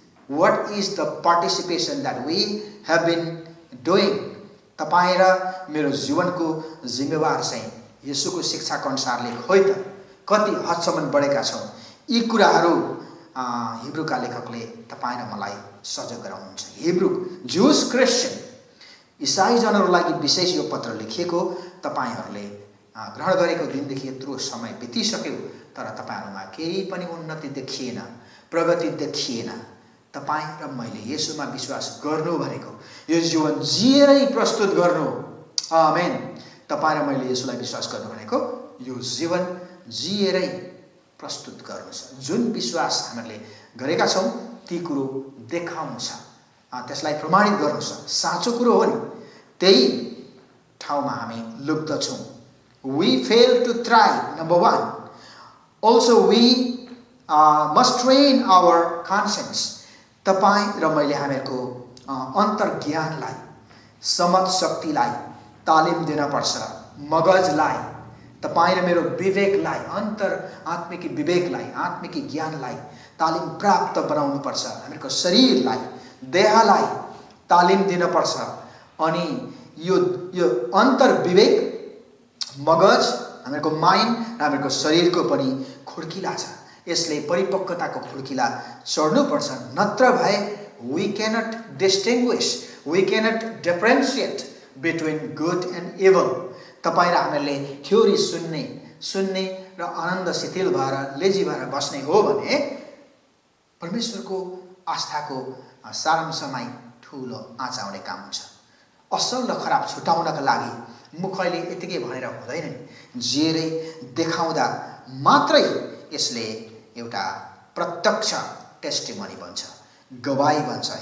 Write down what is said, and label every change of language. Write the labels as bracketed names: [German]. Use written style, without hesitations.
[English] What is the participation that we have been doing? [Nepali] तपाईँ र मेरो जीवनको जिम्मेवार चाहिँ येशूको शिक्षाको अनुसारले खोइ त कति हदसम्म बढेका छौँ? यी कुराहरू हिब्रूका लेखकले तपाईँ र मलाई सजग गराउनुहुन्छ। हिब्रू, ज्युस, क्रिस्चियन, इसाई जनहरूको लागि विशेष यो पत्र लेखिएको। तपाईँहरूले ग्रहण गरेको दिनदेखि यत्रो समय बितिसक्यो, तर तपाईँहरूमा केही पनि उन्नति देखिएन, प्रगति देखिएन। तपाईँ र मैले येशूमा विश्वास गर्नु भनेको यो जीवन जिएरै प्रस्तुत गर्नु। आमेन। तपाईँ र मैले येशूलाई विश्वास गर्नु भनेको यो जीवन जिएरै प्रस्तुत गर्नु छ। जुन विश्वास हामीले गरेका छौँ ती कुरो देखाउनु छ, त्यसलाई प्रमाणित गर्नु छ। साँचो कुरो हो नि, त्यही ठाउँमा हामी लुक्दछौँ। [English] We fail to try, number 1. Also, we must train our conscience. [Nepali] तपाईँ र मैले हामीहरूको अन्तर्ज्ञानलाई, समझ शक्तिलाई तालिम दिन पर्छ। मगजलाई, तपाईँ र मेरो विवेकलाई, आत्मिक विवेकलाई, आत्मिक ज्ञानलाई तालिम प्राप्त बनाउनु पर्छ। हामीहरूको शरीरलाई, देहलाई तालिम दिन पर्छ। अनि यो अन्तर्विवेक, मगज, हामीहरूको माइन्ड र हामीहरूको शरीरको पनि खुड्किला छ। यसले परिपक्वताको खुड्किला चढ्नुपर्छ, नत्र भए [English] we cannot distinguish, we cannot differentiate between good and evil. [Nepali] तपाईँ र हामीले थ्योरी सुन्ने र आनन्द शिथिल भएर लेजी भएर बस्ने हो भने परमेश्वरको आस्थाको सारांशमै ठुलो आँच आउने काम हुन्छ। असल र खराब छुटाउनका लागि मुखले यतिकै भनेर हुँदैन नि, जिएरै देखाउँदा मात्रै यसले एउटा प्रत्यक्ष टेस्टिमनी बन्छ, गवाई बन्छ।